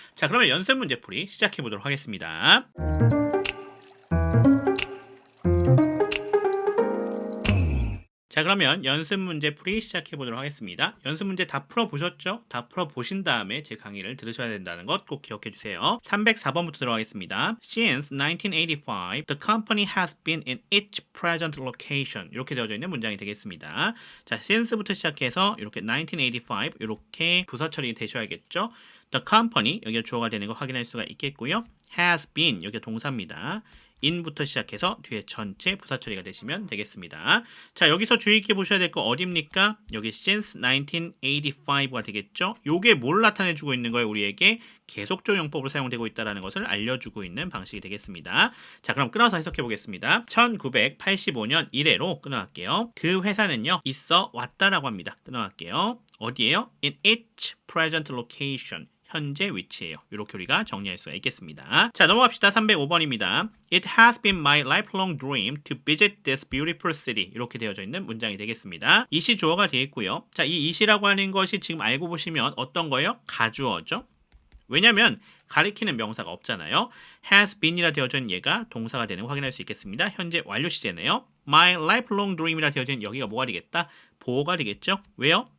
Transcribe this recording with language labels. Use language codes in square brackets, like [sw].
[ko] 자, 그러면 연습 문제 풀이 시작해 보도록 하겠습니다. 자, 그러면 연습 문제 풀이 시작해 보도록 하겠습니다. 연습 문제 다 풀어보셨죠? 다 풀어보신 다음에 제 강의를 들으셔야 된다는 것 꼭 기억해 주세요. 304번부터 들어가겠습니다. [en] Since 1985, the company has been in each present location. [ko] 이렇게 되어져 있는 문장이 되겠습니다. 자, since부터 시작해서 이렇게 1985 이렇게 부사 처리 되셔야겠죠? The company, 여기가 주어가 되는 거 확인할 수가 있겠고요. has been, 여기가 동사입니다. in부터 시작해서 뒤에 전체 부사 처리가 되시면 되겠습니다. 자, 여기서 주의 있게 보셔야 될 거 어딥니까? 여기 [en] since 1985 [ko] 가 되겠죠? 요게 뭘 나타내주고 있는 거예요? 우리에게 계속조용법으로 사용되고 있다는 것을 알려주고 있는 방식이 되겠습니다. 자, 그럼 끊어서 해석해 보겠습니다. 1985년 이래로 끊어갈게요. 그 회사는요, 있어 왔다라고 합니다. 끊어갈게요. 어디에요? [en] In each present location. [ko] 현재 위치예요. 이렇게 우리가 정리할 수가 있겠습니다. 자, 넘어갑시다. 305번입니다. [en] It has been my lifelong dream to visit this beautiful city. [ko] 이렇게 되어져 있는 문장이 되겠습니다. 이시 주어가 되어 있고요. 자, 이 이시라고 하는 것이 지금 알고 보시면 어떤 거예요? 가주어죠. 왜냐면 가리키는 명사가 없잖아요. has been이라 되어져 있는 얘가 동사가 되는 거 확인할 수 있겠습니다. 현재 완료 시제네요. [en] My lifelong dream [ko] 이라 되어져 있는 여기가 뭐가 되겠다? 보어가 되겠죠. 왜요?